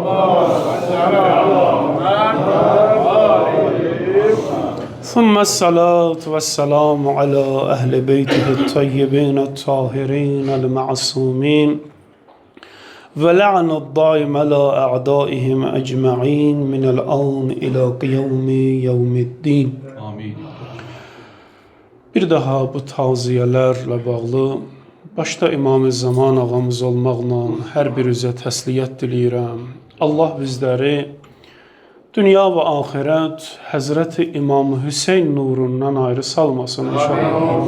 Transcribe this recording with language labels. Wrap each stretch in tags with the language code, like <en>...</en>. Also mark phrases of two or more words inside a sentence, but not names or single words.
<ar>ثم الصلاة والسلام على أهل بيته الطيبين الطاهرين المعصومين ولعن الدائم على أعدائهم أجمعين من الآن إلى قيام يوم الدين. Amin.</ar> <az>Bir daha bu taziyelerle bağlı başta İmam-ı Zaman ağamız olmaqla hər bir üzə təsliyyət diləyirəm. Allah bizləri dünya və axirət Həzrəti İmam Hüseyn nurundan ayrı salmasın inşallah.</az>